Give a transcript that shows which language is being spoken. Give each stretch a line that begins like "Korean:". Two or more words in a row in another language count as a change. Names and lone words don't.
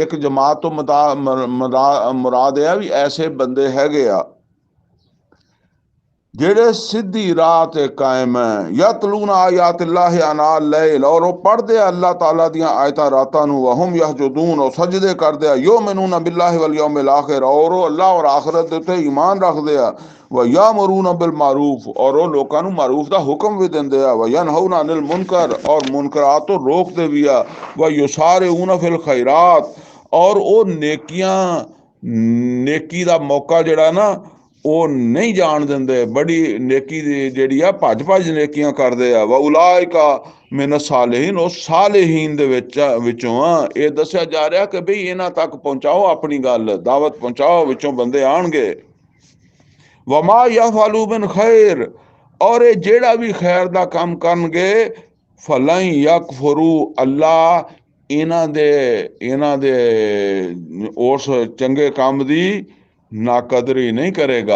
Punjabi: ਇੱਕ ਜਮਾਤ ਤੋਂ ਮੁਰਾਦ ਇਹ ਵੀ ਐਸੇ ਬੰਦੇ ਹੈਗੇ ਆ ਜਿਹੜੇ ਸਿੱਧੀ ਰਾਹ ਤੇ ਕਾਇਮ ਹੈ।
Arabic: يتلون آيات الله آناء الليل,
Punjabi: ਔਰ ਉਹ ਪੜ੍ਹਦੇ ਆ ਅੱਲਾਹ ਤਾਲਾ ਦੀਆਂ ਆਇਤਾਂ ਰਾਤਾਂ ਨੂੰ।
Arabic: وهم يسجدون,
Punjabi: ਉਹ ਸਜਦੇ ਕਰਦੇ ਆ।
Arabic: يؤمنون بالله واليوم الآخر,
Punjabi: और ਉਹ ਅੱਲਾਹ ਔਰ ਆਖਰਤ ਦੇ ਉੱਤੇ ਈਮਾਨ ਰੱਖਦੇ ਆ।
Arabic: ويأمرون بالمعروف,
Punjabi: और ਉਹ ਲੋਕਾਂ ਨੂੰ ਮਾਰੂਫ ਦਾ ਹੁਕਮ ਵੀ ਦਿੰਦੇ ਆ।
Arabic: وينهون عن المنكر,
Punjabi: और मुनकरात ਤੋਂ ਰੋਕਦੇ ਵੀ ਆ।
Arabic: ويسارعون في الخيرات,
Punjabi: और ਉਹ ਨੇਕੀ ਦਾ ਮੌਕਾ ਜਿਹੜਾ ਨਾ ਉਹ ਨਹੀਂ ਜਾਣ ਦਿੰਦੇ। ਬੜੀ ਨੇਕੀ ਦੀ ਜਿਹੜੀ ਆ ਭੱਜ ਭੱਜ ਨੇਕੀਆਂ ਕਰਦੇ ਆ।
Arabic: وأولئك من الصالحين,
Punjabi: ਉਹ ਸਾਲਿਹੀਨ ਦੇ ਵਿੱਚੋਂ ਆ। ਇਹ ਦੱਸਿਆ ਜਾ ਰਿਹਾ ਕਿ ਬਈ ਇਹਨਾਂ ਤੱਕ ਪਹੁੰਚਾਓ ਆਪਣੀ ਗੱਲ, ਦਾਵਤ ਪਹੁੰਚਾਓ, ਵਿੱਚੋਂ ਬੰਦੇ ਆਣਗੇ।
Arabic: وما يفعلوا من خير,
Punjabi: ਔਰ ਇਹ ਜਿਹੜਾ ਵੀ ਖੈਰ ਦਾ ਕੰਮ ਕਰਨਗੇ,
Arabic: فلن يكفروه,
Punjabi: ਅੱਲਾ ਇਹਨਾਂ ਦੇ ਉਸ ਚੰਗੇ ਕੰਮ ਦੀ ਨਾਕਦਰੀ ਨਹੀਂ ਕਰੇਗਾ।